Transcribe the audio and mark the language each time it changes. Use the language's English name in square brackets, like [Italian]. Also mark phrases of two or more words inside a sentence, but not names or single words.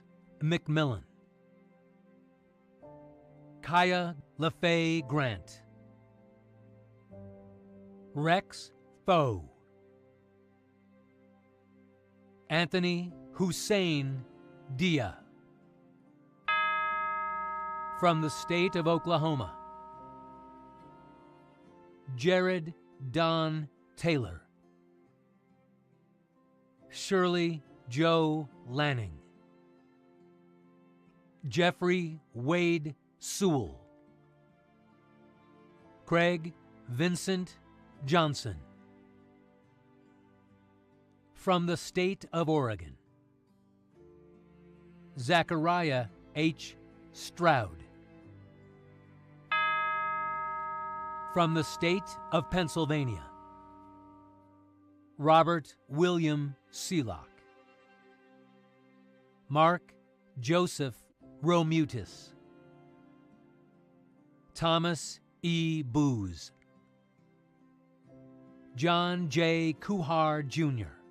[English] McMillan, Kaya LaFay Grant, Rex Foe, Anthony Hussein Dia. From the state of Oklahoma, Jared Don Taylor, Shirley Joe Lanning, Jeffrey Wade Sewell, Craig Vincent Johnson. From the state of Oregon, Zachariah H. Stroud, From the state of Pennsylvania, Robert William Seelock. Mark Joseph Romutis. Thomas E. Booz. John J. Kuhar, Jr.